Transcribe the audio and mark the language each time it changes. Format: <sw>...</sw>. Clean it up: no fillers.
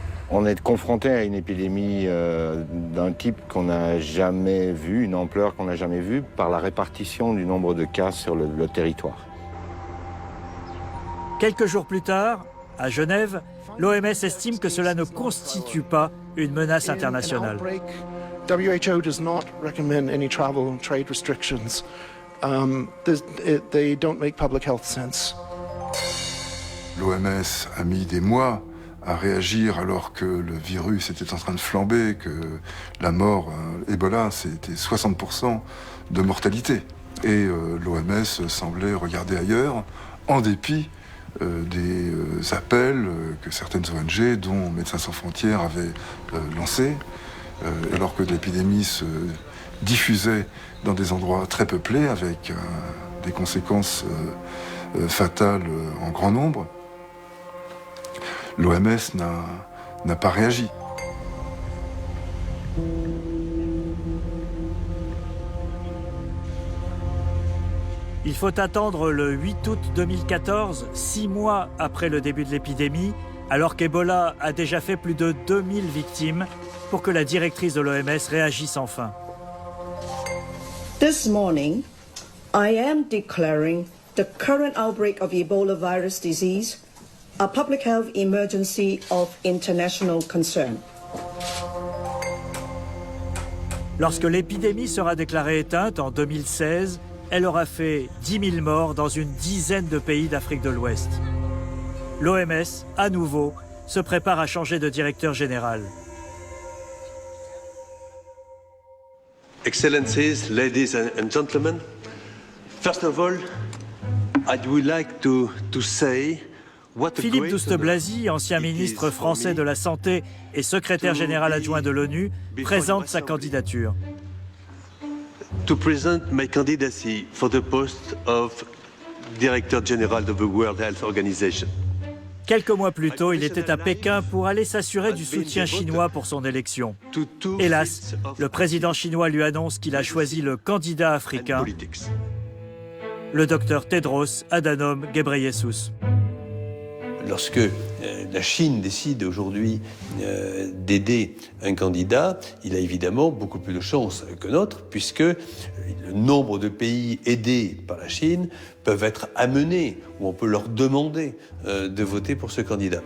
<fr>On est confronté à une épidémie d'un type qu'on n'a jamais vu, une ampleur qu'on n'a jamais vue, par la répartition du nombre de cas sur le territoire. Quelques jours plus tard, à Genève, l'OMS estime que cela ne constitue pas une menace internationale.</fr> <en>WHO does not recommend any travel and trade restrictions. They don't make public health sense.</en> <fr>L'OMS a mis des mois à réagir alors que le virus était en train de flamber, que la mort, Ebola, c'était 60% de mortalité. Et l'OMS semblait regarder ailleurs, en dépit des appels que certaines ONG, dont Médecins sans frontières, avaient lancés, alors que l'épidémie se diffusait dans des endroits très peuplés, avec des conséquences fatales en grand nombre. L'OMS n'a pas réagi. Il faut attendre le 8 août 2014, 6 mois après le début de l'épidémie, alors qu'Ebola a déjà fait plus de 2000 victimes, pour que la directrice de l'OMS réagisse enfin.</fr> <en>This morning, I am declaring the current outbreak of Ebola virus disease a public health emergency of international concern.</en> <fr>Lorsque l'épidémie sera déclarée éteinte en 2016, elle aura fait 10 000 morts dans une dizaine de pays d'Afrique de l'Ouest. L'OMS, à nouveau, se prépare à changer de directeur général.</fr> <en>Excellencies, ladies and gentlemen, first of all, I would like to say</en> <fr>Philippe Douste-Blazy, ancien ministre français de la Santé et secrétaire général adjoint de l'ONU, présente sa candidature.</fr> <en>To present my candidacy for the post of Director General of the World Health Organization.</en> <fr>Quelques mois plus tôt, il était à Pékin pour aller s'assurer du soutien chinois pour son élection. Hélas, le président chinois lui annonce qu'il a choisi le candidat africain, le docteur Tedros Adhanom Ghebreyesus. Lorsque la Chine décide aujourd'hui d'aider un candidat, il a évidemment beaucoup plus de chances que notre, puisque le nombre de pays aidés par la Chine peuvent être amenés, ou on peut leur demander de voter pour ce candidat.</fr>